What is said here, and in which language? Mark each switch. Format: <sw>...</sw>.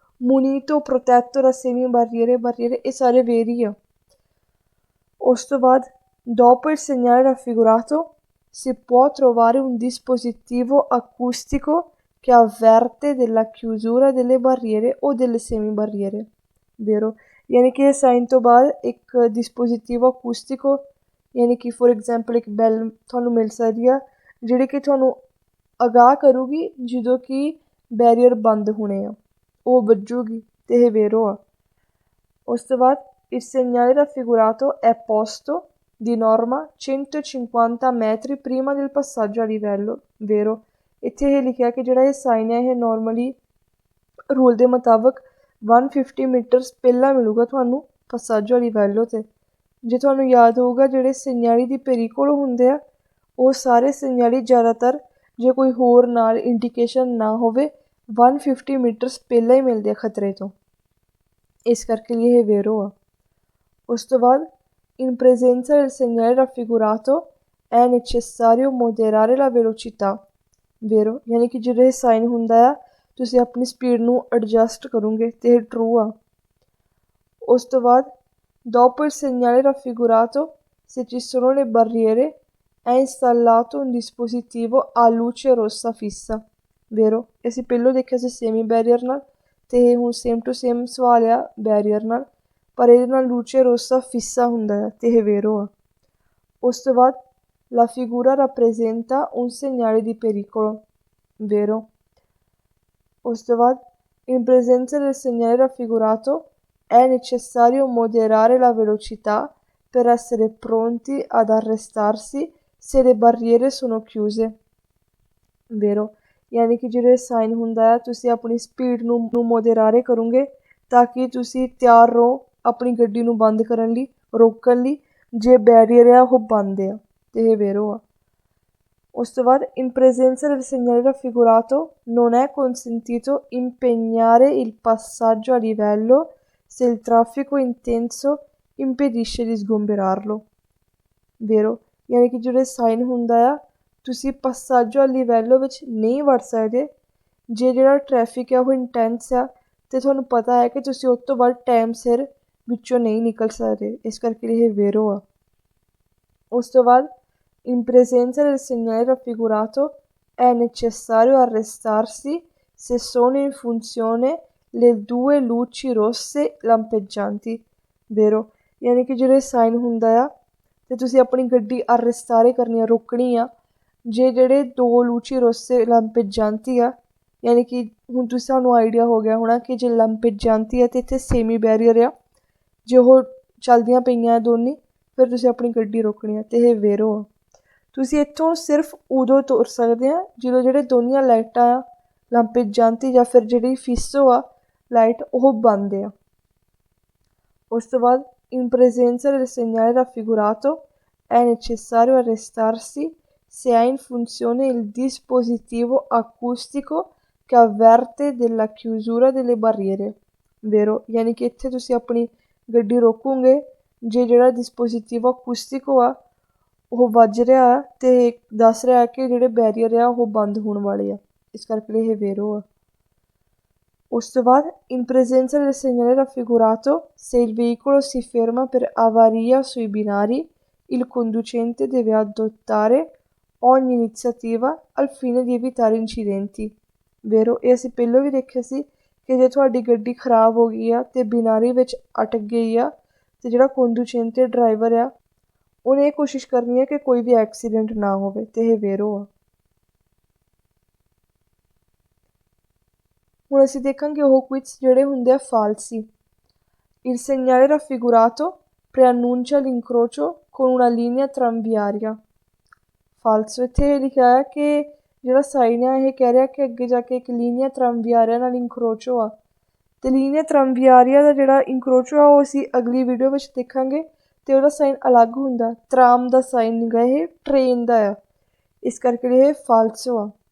<it>munito, protetto da semibarriere, barriere,</it> <pa>ਇਹ ਸਾਰੇ very ਆ। ਉਸ ਤੋਂ ਬਾਅਦ</pa> <it>dopo il segnale raffigurato si può trovare un dispositivo acustico che avverte della chiusura delle barriere o delle semibarriere, vero?</it> <pa>ਯਾਨੀ ਕਿ ਇਹ ਸਾਈਨ ਤੋਂ ਬਾਅਦ ਇੱਕ ਡਿਸਪੋਜ਼ੀਟਿਵ ਅਕੂਸਟਿਕੋ ਯਾਨੀ ਕਿ ਫੋਰ ਐਗਜ਼ਾਮਪਲ ਇੱਕ ਬੈਲ ਤੁਹਾਨੂੰ ਮਿਲ ਸਕਦੀ ਆ ਜਿਹੜੀ ਕਿ ਤੁਹਾਨੂੰ ਅਗਾਹ ਕਰੂਗੀ ਜਦੋਂ ਕਿ ਬੈਰੀਅਰ ਬੰਦ ਹੋਣੇ ਆ, ਉਹ ਵੱਜੂਗੀ ਅਤੇ ਇਹ ਵੇਰੋ ਆ। ਉਸ ਤੋਂ ਬਾਅਦ</pa> <it>il segnale raffigurato è posto di norma 150 metri prima del passaggio a livello, vero?</it> <pa>ਇੱਥੇ ਇਹ ਲਿਖਿਆ ਕਿ ਜਿਹੜਾ ਇਹ ਸਾਈਨ ਹੈ ਇਹ ਨੋਰਮਲੀ ਰੂਲ ਦੇ ਮੁਤਾਬਕ 150 ਮੀਟਰਸ ਪਹਿਲਾਂ ਮਿਲੂਗਾ ਤੁਹਾਨੂੰ</pa> <it>passaggio a livello</it> <pa>'ਤੇ। ਜੇ ਤੁਹਾਨੂੰ ਯਾਦ ਹੋਊਗਾ ਜਿਹੜੇ ਸੈਨਿਆਲੀ ਦੀ ਪੇਰੀਕੋਲ ਹੁੰਦੇ ਆ ਉਹ ਸਾਰੇ ਸੈਨਿਆਲੀ ਜ਼ਿਆਦਾਤਰ ਜੇ ਕੋਈ ਹੋਰ ਨਾਲ ਇੰਡੀਕੇਸ਼ਨ ਨਾ ਹੋਵੇ 150 ਮੀਟਰਸ ਪਹਿਲਾਂ ਹੀ ਮਿਲਦੇ ਆ ਖਤਰੇ ਤੋਂ, ਇਸ ਕਰਕੇ ਲਈ ਇਹ ਵੇਰੋ ਆ। ਉਸ ਤੋਂ ਬਾਅਦ</pa> <it>in presenza del segnale raffigurato è necessario moderare la velocità, vero?</it> <pa>ਯਾਨੀ ਕਿ ਜਦੋਂ ਇਹ ਸਾਈਨ ਹੁੰਦਾ ਆ ਤੁਸੀਂ ਆਪਣੀ ਸਪੀਡ ਨੂੰ ਐਡਜਸਟ ਕਰੋਗੇ ਅਤੇ ਇਹ ਟਰੂ ਆ। ਉਸ ਤੋਂ ਬਾਅਦ</pa> <it>dopo il segnale raffigurato se ci sono le barriere è installato un dispositivo a luce rossa fissa, vero?</it> <pa>ਅਸੀਂ ਪਹਿਲਾਂ ਦੇਖਿਆ ਸੀ ਸੇਮੀ ਬੈਰੀਅਰ ਨਾਲ ਅਤੇ ਹੁਣ ਸੇਮ ਟੂ ਸੇਮ ਸਵਾਲ ਆ ਬੈਰੀਅਰ ਨਾਲ, ਪਰ ਇਹਦੇ ਨਾਲ ਲੂਚੇ ਰੋਸਾ ਫਿੱਸਾ ਹੁੰਦਾ ਹੈ ਅਤੇ ਇਹ ਵੇਰੋ ਆ। ਉਸ ਤੋਂ ਬਾਅਦ</pa> <it>la figura rappresenta un segnale di pericolo, vero?</it> <pa>ਉਸ ਤੋਂ ਬਾਅਦ</pa> <it>in presenza del segnale raffigurato è necessario moderare la velocità per essere pronti ad arrestarsi se le barriere sono chiuse, vero?</it> <pa>ਯਾਨੀ ਕਿ ਜਿਹੜੇ ਸਾਈਨ ਹੁੰਦਾ ਹੈ ਤੁਸੀਂ ਆਪਣੀ ਸਪੀਡ ਨੂੰ ਮੋਡੇਰਾਰੇ ਕਰੋਗੇ ਤਾਂ ਕਿ ਤੁਸੀਂ ਤਿਆਰ ਰਹੋ ਆਪਣੀ ਗੱਡੀ ਨੂੰ ਬੰਦ ਕਰਨ ਲਈ, ਰੋਕਣ ਲਈ ਜੇ ਬੈਰੀਅਰ ਆ ਉਹ ਬੰਦ ਆ ਅਤੇ ਇਹ vero ਆ। ਉਸ ਤੋਂ ਬਾਅਦ</pa> <it>in presenza del segnale raffigurato non è consentito impegnare il passaggio a livello se il traffico intenso impedisce di sgomberarlo, vero?</it> <pa>ਯਾਨੀ ਕਿ ਜਿਹੜੇ ਸਾਈਨ ਹੁੰਦਾ ਆ ਤੁਸੀਂ</pa> <it>passaggio a livello</it> <pa>ਵਿੱਚ ਨਹੀਂ ਵੜ ਸਕਦੇ ਜੇ ਜਿਹੜਾ ਟ੍ਰੈਫਿਕ ਆ ਉਹ ਇੰਟੈਂਸ ਆ ਅਤੇ ਤੁਹਾਨੂੰ ਪਤਾ ਹੈ ਕਿ ਤੁਸੀਂ ਉਸ ਤੋਂ ਬਾਅਦ ਟਾਈਮ ਸਿਰ ਵਿੱਚੋਂ ਨਹੀਂ ਨਿਕਲ ਸਕਦੇ, ਇਸ ਕਰਕੇ ਇਹ vero ਆ। ਉਸ ਤੋਂ ਬਾਅਦ</pa> <it>in presenza del segnale raffigurato è necessario arrestarsi se sono in funzione le due luci rosse lampeggianti, vero?</it> <pa>ਯਾਨੀ ਕਿ ਜਿਹੜੇ ਸਾਈਨ ਹੁੰਦਾ ਆ ਅਤੇ ਤੁਸੀਂ ਆਪਣੀ ਗੱਡੀ arrestare ਕਰਨੀ ਆ, ਰੋਕਣੀ ਆ ਜੇ ਜਿਹੜੇ ਦੋ ਲੂਚੀ ਰੋਸੇ ਲਾਂਪeggianti ਆ ਯਾਨੀ ਕਿ ਹੁਣ ਤੁਸੀਂ ਸਾਨੂੰ ਆਈਡੀਆ ਹੋ ਗਿਆ ਹੋਣਾ ਕਿ ਜੇ ਲਾਂਪeggianti ਆ ਅਤੇ ਇੱਥੇ ਸੇਮੀ ਬੈਰੀਅਰ ਆ ਜੇ ਉਹ ਚੱਲਦੀਆਂ ਪਈਆਂ ਦੋਨੇ ਫਿਰ ਤੁਸੀਂ ਆਪਣੀ ਗੱਡੀ ਰੋਕਣੀ ਆ ਅਤੇ ਇਹ vero ਆ। ਤੁਸੀਂ ਇੱਥੋਂ ਸਿਰਫ ਉਦੋਂ ਤੁਰ ਸਕਦੇ ਆ ਜਦੋਂ ਜਿਹੜੇ ਦੋਨੀਆਂ ਲਾਈਟਾਂ ਆ ਲਾਂਪeggianti ਜਾਂ ਫਿਰ ਜਿਹੜੀ fisso ਆ ਲਾਈਟ ਉਹ ਬੰਦ ਆ। ਉਸ ਤੋਂ ਬਾਅਦ</pa> <it>in presenza del segnale raffigurato è necessario arrestarsi se è in funzione il dispositivo acustico che avverte della chiusura delle barriere, vero?</it> <pa>ਯਾਨੀ ਕਿ ਇੱਥੇ ਤੁਸੀਂ ਆਪਣੀ ਗੱਡੀ ਰੋਕੋਗੇ ਜੇ ਜਿਹੜਾ</pa> <it>dispositivo acustico</it> <pa>ਆ ਉਹ ਵੱਜ ਰਿਹਾ ਅਤੇ ਦੱਸ ਰਿਹਾ ਕਿ ਜਿਹੜੇ ਬੈਰੀਅਰ ਆ ਉਹ ਬੰਦ ਹੋਣ ਵਾਲੇ ਆ, ਇਸ ਕਰਕੇ ਇਹ vero ਆ। ਉਸ ਤੋਂ ਬਾਅਦ</pa> <it>in presenza del segnale raffigurato se il veicolo si ferma per avaria sui binari il conducente deve adottare ogni iniziativa al fine di evitare incidenti, vero?</it> <pa>ਇਹ ਅਸੀਂ ਪਹਿਲਾਂ ਵੀ ਦੇਖਿਆ ਸੀ ਕਿ ਜੇ ਤੁਹਾਡੀ ਗੱਡੀ ਖਰਾਬ ਹੋ ਗਈ ਆ ਅਤੇ ਬਿਨਾਰੀ ਵਿੱਚ ਅਟਕ ਗਈ ਆ ਅਤੇ ਜਿਹੜਾ conducente ਡਰਾਈਵਰ ਆ ਉਹਨੇ ਇਹ ਕੋਸ਼ਿਸ਼ ਕਰਨੀ ਹੈ ਕਿ ਕੋਈ ਵੀ ਐਕਸੀਡੈਂਟ ਨਾ ਹੋਵੇ ਅਤੇ ਇਹ vero ਆ। ਹੁਣ ਅਸੀਂ ਦੇਖਾਂਗੇ ਉਹ ਕੁਇਜ਼ ਜਿਹੜੇ ਹੁੰਦੇ ਆ falsi।</pa> <it>Il segnale raffigurato preannuncia l'incrocio con una linea tranviaria, falso।</it> <pa>ਇੱਥੇ ਇਹ ਲਿਖਿਆ ਹੈ ਕਿ ਜਿਹੜਾ ਸਾਈਨ ਆ ਇਹ ਕਹਿ ਰਿਹਾ ਕਿ ਅੱਗੇ ਜਾ ਕੇ ਇੱਕ linea tranviaria ਨਾਲ incrocio ਆ ਅਤੇ linea tranviaria ਦਾ ਜਿਹੜਾ incrocio ਆ ਉਹ ਅਸੀਂ ਅਗਲੀ ਵੀਡੀਓ ਵਿੱਚ ਦੇਖਾਂਗੇ ਅਤੇ ਉਹਦਾ ਸਾਈਨ ਅਲੱਗ ਹੁੰਦਾ, ਟਰਾਮ ਦਾ ਸਾਈਨ ਨਹੀਂ ਗਾ ਇਹ ਟ੍ਰੇਨ ਦਾ ਆ, ਇਸ ਕਰਕੇ ਇਹ falso ਆ।</pa>